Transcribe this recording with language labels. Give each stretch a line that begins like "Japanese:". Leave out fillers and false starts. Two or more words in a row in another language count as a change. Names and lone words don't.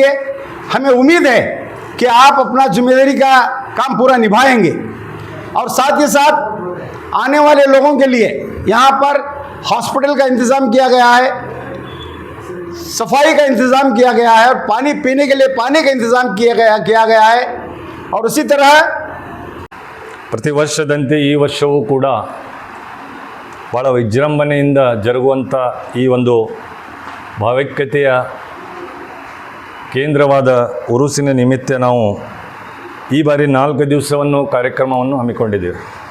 Hindi: हमें उम्मीद है कि आप अपना जिम्मेदारी का काम पूरा निभाएंगे. और साथ ही साथ आने वाले लोगों के लिए यहाँ पर हॉस्पिटल का इंतज़ाम किया गया है, सफाई का इंतज़ाम किया गया है और पानी पीने के लिए पानी का इंतज़ाम किया गया है। और उसी तरह
Kannada: ಪ್ರತಿ ವರ್ಷದಂತೆ ಈ ವರ್ಷವೂ ಕೂಡ ಭಾಳ ವಿಜೃಂಭಣೆಯಿಂದ ಜರುಗುವಂಥ ಈ ಒಂದು ಭಾವೈಕ್ಯತೆಯ ಕೇಂದ್ರವಾದ ಉರುಸಿನ ನಿಮಿತ್ತ ನಾವು ಈ ಬಾರಿ 4 ದಿವಸವನ್ನು ಕಾರ್ಯಕ್ರಮವನ್ನು ಹಮ್ಮಿಕೊಂಡಿದ್ದೇವೆ.